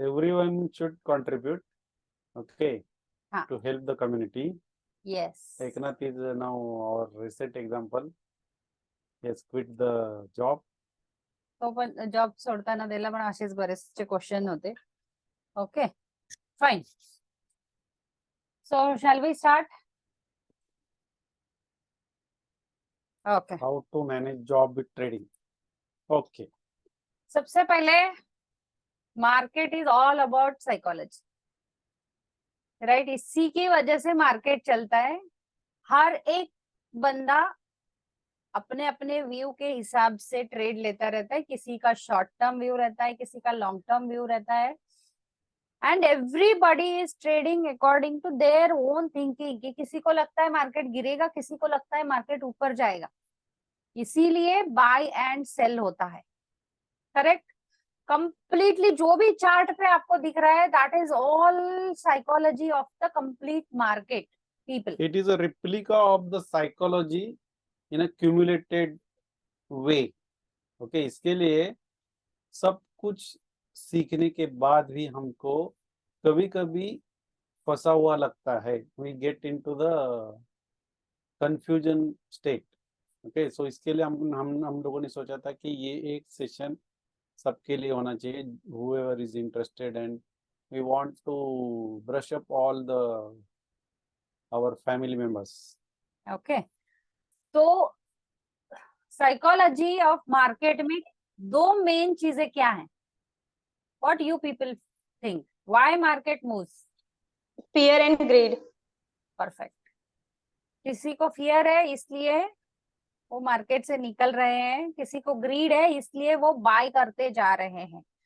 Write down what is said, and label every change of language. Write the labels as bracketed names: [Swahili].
[English] Everyone should contribute, okay, [Hindi] हाँ. [English] to help the community. Yes. Eknath is now our recent example. He has quit the job. [Marathi] तो पण job सोडताना त्याला पण असेच बरेचसे क्वेश्चन होते. [English] Okay, fine. So shall we start? Okay. How to manage job with trading. Okay. [Hindi] सबसे पहले, [English] Market is all about psychology, right? [Hindi] इसी की वजह से मार्केट चलता है. हर एक बंदा अपने अपने व्यू के हिसाब से ट्रेड लेता रहता है. किसी का शॉर्ट टर्म व्यू रहता है, किसी का लॉन्ग टर्म व्यू रहता है. [English] And everybody is trading according to their own thinking. [Hindi] कि किसी को लगता है मार्केट गिरेगा, किसी को लगता है मार्केट ऊपर जाएगा. इसीलिए बाय एंड सेल होता है. करेक्ट? [English] completely [Hindi] जो भी चार्ट पे आपको दिख रहा है, [English] That is all psychology of the complete market people. It is a replica of the psychology in a cumulated way. [Hindi] Okay, इसके लिए सब कुछ सीखने के बाद भी हमको कभी कभी फंसा हुआ लगता है. [English] We get into the confusion state. [Hindi] Okay, so इसके लिए हम लोगों ने सोचा था कि ये एक सेशन सबके लिए होना चाहिए. [English] Whoever is interested, and we want to brush up all our family members. [Hindi] Okay, तो साइकोलॉजी ऑफ मार्केट में दो मेन चीजें क्या हैं? [English] What you people think? Why market moves? Fear and greed. Perfect. [Hindi] किसी को फियर है इसलिए वो मार्केट से निकल रहे हैं, किसी को ग्रीड है इसलिए वो बाय करते जा रहे हैं.